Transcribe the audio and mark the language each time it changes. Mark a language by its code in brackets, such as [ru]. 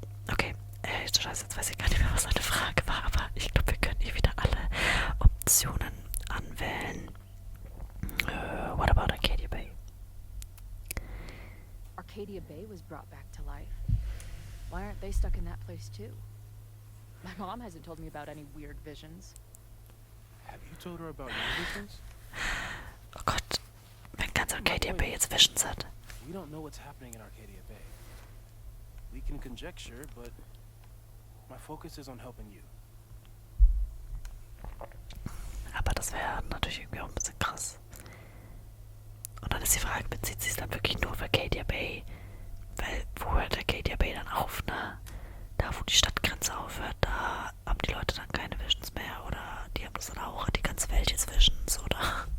[de] Okay, Scheiße, jetzt weiß ich gar nicht mehr, was meine Frage war, aber ich glaube, wir können hier wieder alle Optionen anwählen. [en] What about Arcadia Bay? Arcadia Bay was brought back to life. Why aren't they stuck in that place too? My mom hasn't told me about any weird visions. Have you told her about your visions? [de] Oh Gott, wenn ganz Arcadia Bay jetzt Visions hat. [en] We don't know what's happening in Arcadia Bay. We can conjecture, but my focus is on helping you. [de] Aber das wäre natürlich irgendwie auch ein bisschen krass. Und dann ist die Frage, bezieht sich dann wirklich nur auf Arcadia Bay? Weil, wo hört Arcadia Bay dann auf, ne? Da, wo die Stadtgrenze aufhört, da haben die Leute dann keine Visions mehr, oder die haben das dann auch, die ganze Welt jetzt Visions, oder?